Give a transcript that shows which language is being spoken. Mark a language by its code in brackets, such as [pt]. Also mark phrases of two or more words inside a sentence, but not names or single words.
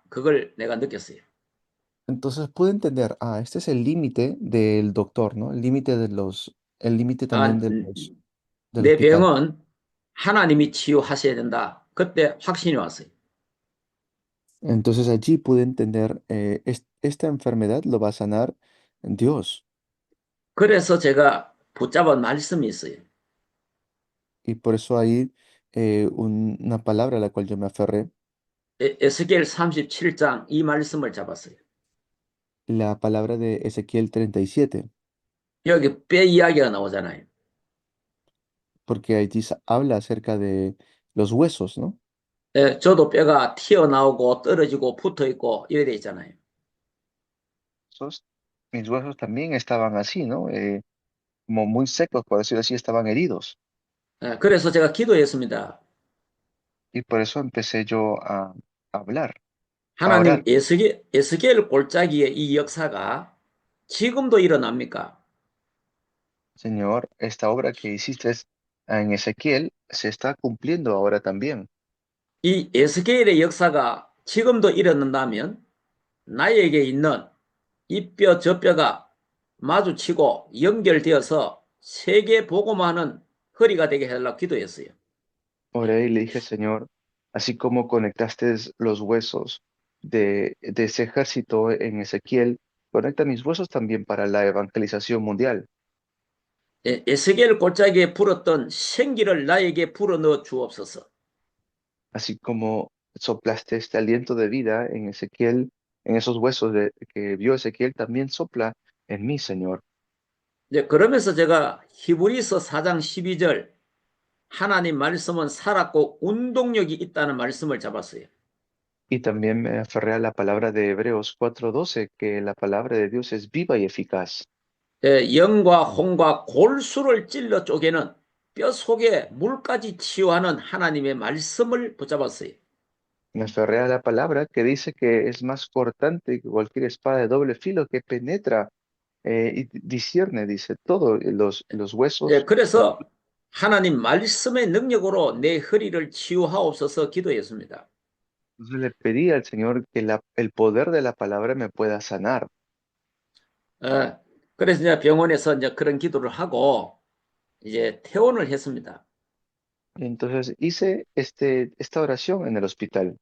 [ko] 그걸 내가 느꼈어요. [es] Entonces pude entender, este es el límite del doctor, ¿no? El límite de el límite también 아, de del [ko] 내 [es] hospital. [ko] 병은 하나님이 치유하셔야 된다. 그때 확신이 왔어요. [es] Entonces allí pude entender, esta enfermedad lo va a sanar Dios. [ko] 그래서 제가 붙잡은 말씀이 있어요. [es] Y por eso hay una palabra a la cual yo me aferré, [ko] 에스겔 37장 이 말씀을 잡았어요. [es] la palabra de Ezequiel 37, [ko] 여기 뼈 이야기가 나오잖아요. [es] porque allí habla acerca de los huesos, ¿no? [ko] 저도 뼈가 튀어나오고 떨어지고 붙어 있고 이래 돼 있잖아요. [es] Huesos, mis huesos también estaban así, ¿no? Como muy secos, por decirlo así, estaban heridos. [ko] 그래서 제가 기도했습니다. [es] Y por eso empecé yo a hablar, a [ko] 하나님 [es] orar. [ko] 에스겔 골짜기의 이 역사가 지금도 일어납니까? [es] Señor, esta obra que hiciste en Ezequiel se está cumpliendo ahora también. [ko] 이 에스겔의 역사가 지금도 일어난다면 나에게 있는 이 뼈, 저 뼈가 마주치고 연결되어서 세계 복음화하는 허리가 되게 해달라고 기도했어요. [es] Oré y le dije, Señor, así como conectaste los huesos de ese ejército en Ezequiel, conecta mis huesos también para la evangelización mundial. [ko] 에스겔 골짜기에 불었던 생기를 나에게 불어넣어 주옵소서. [es] Así como soplaste este aliento de vida en Ezequiel, en esos huesos que vio Ezequiel, también sopla en mí, Señor. [ko] 이제 그러면서 제가 히브리서 4장 12절 하나님 말씀은 살았고 운동력이 있다는 말씀을 잡았어요. [es] Y también me aferré a la palabra de Hebreos 4:12, que la palabra de Dios es viva y eficaz. [ko] 영과 혼과 골수를 찔러 쪼개는 뼈 속에 물까지 치유하는 하나님의 말씀을 붙잡았어요. [es] Me aferré a la palabra que dice que es más cortante que cualquier espada de doble filo que penetra y discierne, dice, todo, los huesos. [ko] 그래서 하나님 말씀의 능력으로 내 허리를 치유하옵소서 기도했습니다. [es] Entonces le pedí al Señor que el poder de la palabra me pueda sanar. [ko] 어, 그래서 이제 병원에서 이제 그런 기도를 하고 이제 퇴원을 했습니다. [es] Entonces hice esta oración en el hospital.